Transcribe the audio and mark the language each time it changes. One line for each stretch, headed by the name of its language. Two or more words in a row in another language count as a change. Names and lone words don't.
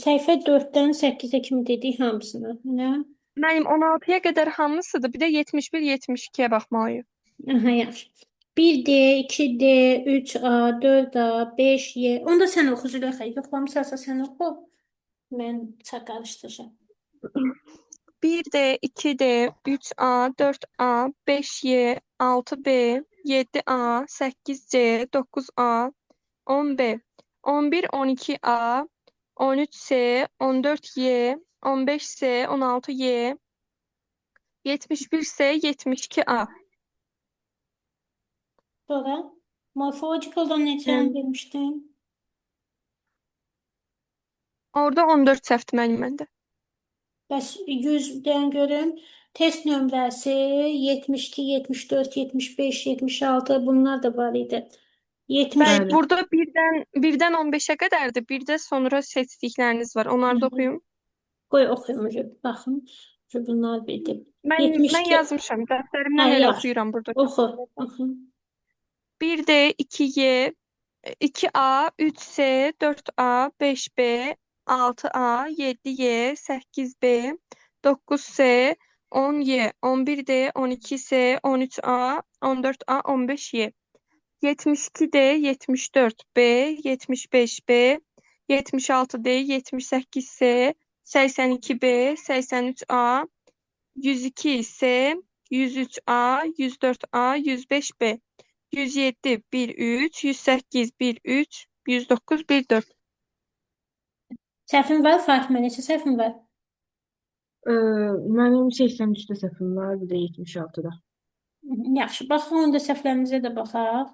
Azerbaijani: Səhifə 4-dən 8-ə kimi dedik hamısını. Nə? Mənim 16-ya qədər hamısıdır. Bir də 71, 72-yə baxmalıyıq. Aha, yaxşı. 1D, 2D, 3A, 4A, 5Y. Onda sən oxu Züleyxa. Yoxlamısansa sən oxu. Mən qarışdıracağım. 1D, 2D, 3A, 4A, 5Y, 6B, 7A, 8C, 9A, 10B, 11, 12A, 13C, 14Y, 15C, 16Y, 71C, 72A. Sonra morfologicaldan neçə Mən vermişdin? Orada 14 səhvdir mənim məndə. Bəs 100-dən görüm. Test nömrəsi 72, 74, 75, 76 bunlar da var idi. 70 Bəli. Burada birdən 15-ə qədərdir. Bir də sonra seçdikləriniz var. Onları da oxuyum. qoy oxuyum. Baxın. Bunlar bildim. Mən 72. yazmışam. Dəftərimdən Hə, elə yaxşı. oxuyuram burada. Oxu. Oxu. 1D, 2Y, 2A, 3C, 4A, 5B, 6A, 7Y, 8B, 9C, 10Y, 11D, 12C, 13A, 14A, 15Y. 72D, 74B, 75B, 76D, 78C, 82B, 83A, 102C, 103A, 104A, 105B, 107, 13, 108, 13, 109, 14. Səhvin var Fatimə, neçə səhvin var? Mənim 83-də səhvim var, bir də 76-da. Yaxşı, baxın, onda səhvlərinizə də baxaq.